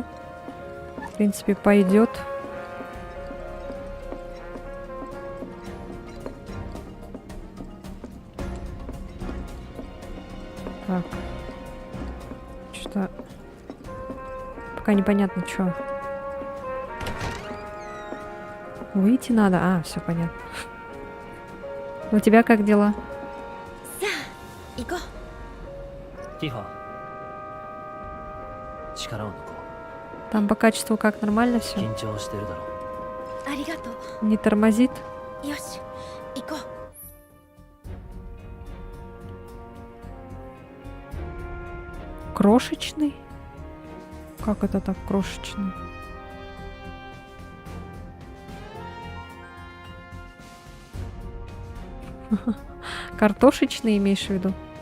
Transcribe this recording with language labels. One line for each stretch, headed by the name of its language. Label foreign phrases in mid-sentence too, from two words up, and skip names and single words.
Russian: В принципе, пойдет. Так. Что-то... Пока непонятно, что. Выйти надо? А, все понятно. У тебя как дела?
Japanese: 行こう。ティファ力を抜こ
Russian: Там по качеству как, нормально
Japanese: う
Russian: все?
Japanese: 緊張してるだろうありがと
Russian: Не тормозит?
Japanese: う。よし、行こう。
Russian: Крошечный? Как это так крошечный? Картошечный имеешь в виду?